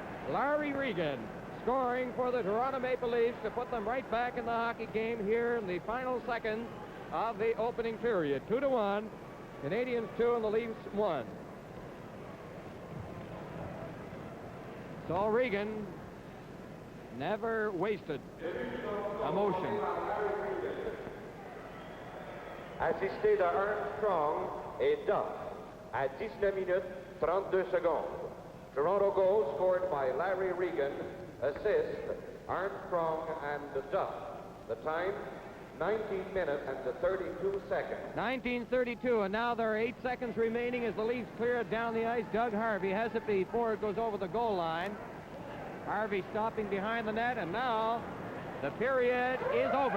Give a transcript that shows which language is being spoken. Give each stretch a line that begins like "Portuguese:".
English: Larry Regan scoring for the Toronto Maple Leafs to put them right back in the hockey game here in the final seconds of the opening period. 2-1, Canadiens 2 and the Leafs 1. So Regan never wasted emotion.
French: Assisté de Armstrong et Duff à 19 minutes 32 secondes.
English: Toronto goal scored by Larry Regan. Assist Armstrong and Duff. The time 19 minutes and 32 seconds. 19:32, and now there are 8 seconds remaining as the Leafs clear it down the ice. Doug Harvey has it before it goes over the goal line. Harvey stopping behind the net, and now the period is over.